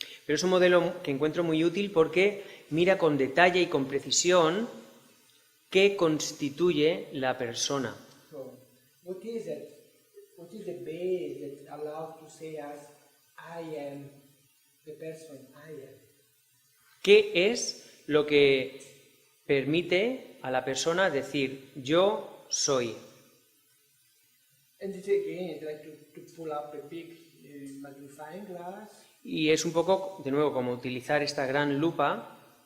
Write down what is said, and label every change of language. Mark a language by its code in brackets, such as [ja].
[es] Pero es un modelo que encuentro muy útil porque mira con detalle y con precisión qué constituye la persona. [en] So, what is it? What is the base that allows to say us, I am the person I am? [es] ¿Qué es lo que permite a la persona decir yo soy? [en] And it again, it's like to pull up a big magnifying glass, [es] Y es un poco, de nuevo, como utilizar esta gran lupa